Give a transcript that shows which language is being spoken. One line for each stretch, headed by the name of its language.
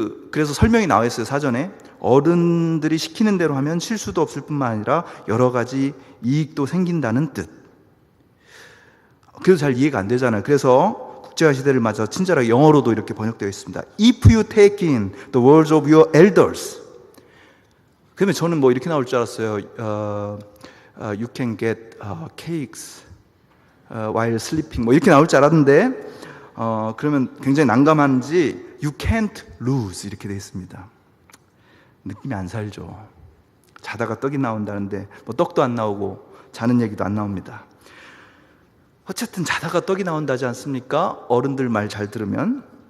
Korean: 그래서 설명이 나와 있어요, 사전에. 어른들이 시키는 대로 하면 실수도 없을 뿐만 아니라 여러 가지 이익도 생긴다는 뜻. 그래서 잘 이해가 안 되잖아요. 그래서 국제화 시대를 맞아 친절하게 영어로도 이렇게 번역되어 있습니다.
English: If you take in the words of your elders.
Korean: 그러면 저는 이렇게 나올 줄 알았어요.
English: You can get cakes while sleeping.
Korean: 이렇게 나올 줄 알았는데 그러면 굉장히 난감한지
English: You can't lose
Korean: 이렇게 되어 있습니다. 느낌이 안 살죠. 자다가 떡이 나온다는데 떡도 안 나오고 자는 얘기도 안 나옵니다. 어쨌든 자다가 떡이 나온다지 않습니까? 어른들 말 잘 들으면.